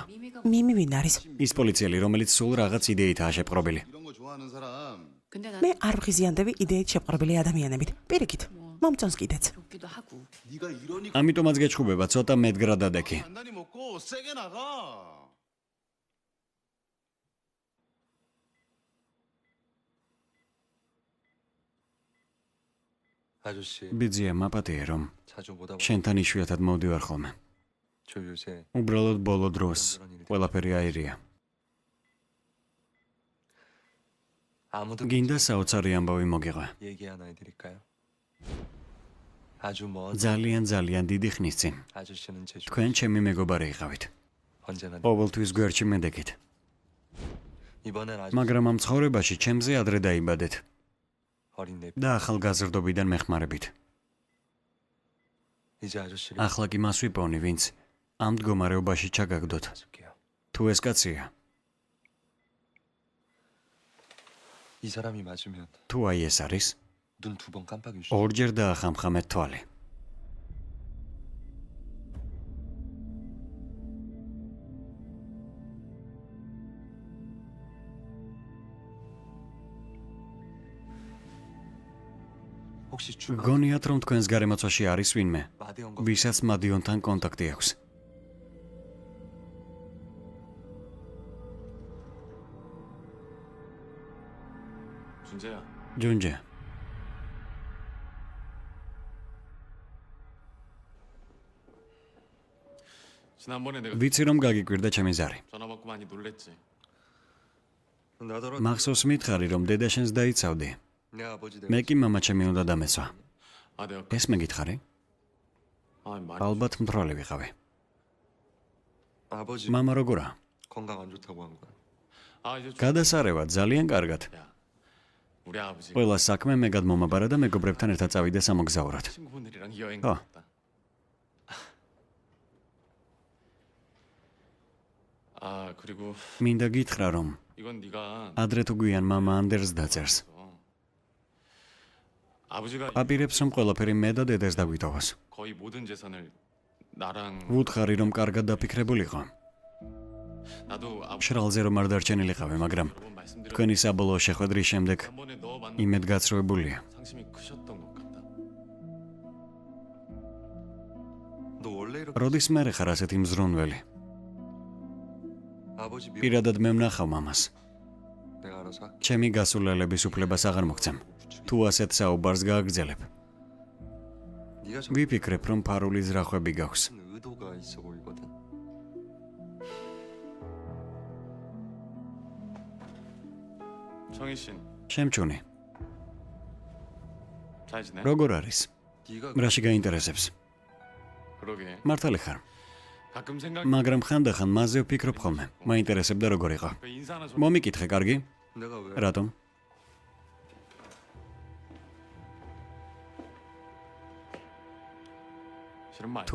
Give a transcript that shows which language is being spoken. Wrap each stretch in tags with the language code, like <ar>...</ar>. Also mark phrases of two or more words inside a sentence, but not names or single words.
<ko>미미가</ko> <ka>მიმი ვინ არის? ის პოლიციელი, რომელიც სულ რაღაც იდეითაა შეპყრობილი.</ka> <ko>이런 거 좋아하는 사람. 근데 난</ko> <ka>მე არ ვღიზიანდები იდეით შეპყრობილი ადამიანებით. პირიქით. მომწონს კიდეც.</ka> <ko>좋기도 하고. 네가 이러니까</ko> <ka>ამიტომაც გეჩხუბება ცოტა მეტგრადადექი.</ka> <ko>단단히 먹고 세게 나가. 아저씨</ko> <ka>ბიძია მაპატიე რომ</ka> <ko>자주 보다 보니</ko> <ka>შენთან იშვიათად მოვდივარ ხოლმე.</ka> <ko>저 요새</ko> <ka>უბრალოდ ბოლო დროს ყველაფერი აირია.</ka> <ko>아무도</ko> <ka>გინდა საოცარი ამბავი მოგიყვე.</ka> <ko>얘기 하나 해드릴까요? 아주 먼</ko> <ka>ძალიან დიდი ხნის წინ</ka> <ko>아저씨는 제 주</ko> <ka>თქვენ ჩემი მეგობარი იყავით.</ka> <ko>언제나</ko> <ka>ყოველთვის გვერდში მედეკით.</ka> <ko>이번엔 아주</ko> <ka>მაგრამ ამ ცხოვრებაში ჩემზე ადრე დაიბადეთ</ka> <ko>어린 내</ko> <ka>და ახალგაზრდობიდან მეხმარებით.</ka> <ko>이제 아저씨를</ko> <ka>ახლა კი მას ვიპოვნი, ვინც ამ მდგომარეობაში ჩაგაგდოთ.</ka> <ko>줄게요.</ko> <ka>თუ ეს კაცია,</ka> <ko>이 사람이 맞으면</ko> <ka>თუ აი ეს არის,</ka> <ko>눈 두 번 깜빡일 수</ko> <ka>ორჯერ დაახამხამეთ თვალი.</ka> <ko>혹시 주</ko> <ka>გონიათ რომ თქვენს გარემოცვაში არის ვინმე,</ka> <ko>마대원과</ko> <ka>ვისაც მადიონთან კონტაქტი აქვს.</ka> <ko>준재야.</ko> <ka>ჯუნჯე,</ka> <ko>지난번에 내가</ko> <ka>ვიცი რომ გაგიკვირდა ჩემი ზარი.</ka> <ko>전화 받고 많이 놀랬지. 나더러</ko> <ka>მახსოვს მითხარი რომ დედა შენს დაიცავდი.</ka> <ko>내 아버지</ko> <ka>მე კი მამა ჩემი უნდა დამესვა.</ka> <ko>아 내가</ko> <ka>ეს მეკითხარი?</ka> <ko>아 많이</ko> <ka>ალბათ მთვრალი ვიყავი.</ka> <ko>아버지</ko> <ka>მამა როგორა?</ka> <ko>건강 안 좋다고 한 거야. 아 이제</ko> <ka>გადასარევად ძალიან კარგად.</ka> <ko>야 우리 아버지</ko> <ka>ყველა საქმე მე გადმომაბარა და მეგობრებთან ერთად წავიდე სამოგზაუროდ.</ka> <ko>친구분들이랑 여행 어. 갔다. 아 그리고</ko> <ka>მინდა გითხრა რომ</ka> <ko>이건 네가</ko> <ka>ადრე თუ გვიან მამა ანდერს დაწერს.</ka> <ko>아버지가</ko> <ka>აპირებს რომ ყველაფერი მე და დედას დაგვიტოვოს.</ka> <ko>거의 모든 재산을 나랑</ko> <ka>ვუთხარი რომ კარგად დაფიქრებულიყო.</ka> <ko>나도 아버지</ko> <ka>შრალზე რომ არ დარჩენილიყავი, მაგრამ</ka> <ko>여러 번 말씀드렸</ko> <ka>თქვენი საბოლოო შეხვედრის შემდეგ</ka> <ko>한번에 너 만나</ko> <ka>იმედ გაცრუებულია.</ka> <ko>상심이 크셨던 것 같다. 너 원래 이렇게</ko> <ka>როდის მე ხარ ასეთი მზრუნველი?</ka> <ko>아버지 미</ko> <ka>პირადად მე ვნახავ მამას.</ka> <ko>내가 알아서 할게.</ko> <ka>ჩემი გასულელების უფლებას აღარ მოგცემ. თუ ასეთ საუბარს გააგრძელებ,</ka> <ko>네가 좀</ko> <ka>ვიფიქრებ რომ ფარული ზრახვები გაქვს.</ka> <ko>의도가 있어 보이거든. 정희 씨는</ko> <ka>შემჩუნი,</ka> <ko>잘 지내?</ko> <ka>როგორ არის?</ka> <ko>네가</ko> <ka>რაში გაინტერესებს?</ka> <ko>그러게.</ko> <ka>მართალი ხარ.</ka> <ko>가끔 생각</ko> <ka>მაგრამ ხანდახან მასზე ვფიქრობ ხოლმე. მაინტერესებდა როგორ იყო.</ka> <ko>그 인사 하나 좀</ko> <ka>მომიკითხე, კარგი?</ka> <ko>내가 왜</ko> <ka>რატომ?</ka> <ko>싫은 말.</ko>